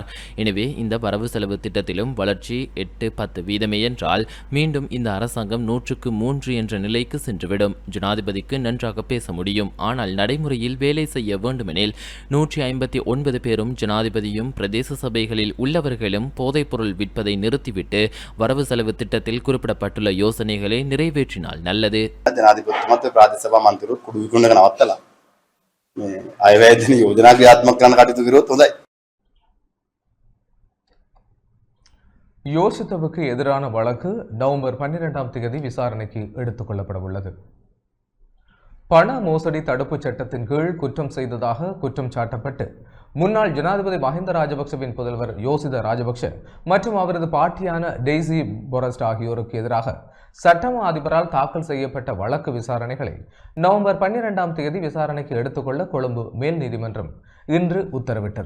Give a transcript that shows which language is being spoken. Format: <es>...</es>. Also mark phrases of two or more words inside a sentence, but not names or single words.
<ta>எனவே இந்த வரவு செலவு திட்டத்திலும் வளர்ச்சி 8-10 என்றால் மீண்டும் இந்த அரசாங்கம் 100-3 என்ற நிலைக்கு சென்றுவிடும். ஜனாதிபதிக்கு நன்றாக பேச முடியும், ஆனால் நடைமுறையில் வேலை செய்ய வேண்டுமெனில் 159 பேரும் ஜனாதிபதியும் பிரதேச சபைகளில் உள்ளவர்களும் போதைப்பொருள் விற்பதை நிறுத்திவிட்டு வரவு செலவு திட்டத்தில் குறிப்பிடப்பட்டுள்ள யோசனைகளை நிறைவேற்றினால் நல்லது.</ta> <si>ජනාධිපතිතුමත් ප්‍රාදේශ සභා මන්ත්‍රීවරු කුඩු විකුණන එක නවත්තලා මේ අයවැයදෙන යෝජනා ක්‍රියාත්මක කරන්න කටයුතු කළොත් හොඳයි.</si> <ta>யோசித்தவுக்கு எதிரான வழக்கு நவம்பர் 12ஆம் தேதி விசாரணைக்கு எடுத்துக் கொள்ளப்பட உள்ளது. பண மோசடி தடுப்புச் சட்டத்தின் கீழ் குற்றம் செய்ததாக குற்றம் சாட்டப்பட்டு முன்னாள் ஜனாதிபதி மஹிந்த ராஜபக்சவின் புதல்வர் யோசித ராஜபக்ஷ மற்றும் அவரது பாட்டியான டெய்சி பொரஸ்ட் ஆகியோருக்கு எதிராக சட்டமா அதிபரால் தாக்கல் செய்யப்பட்ட வழக்கு விசாரணைகளை நவம்பர் 12ஆம் தேதி விசாரணைக்கு எடுத்துக்கொள்ள கொழும்பு மேல் நீதிமன்றம் இன்று உத்தரவிட்டது.</ta>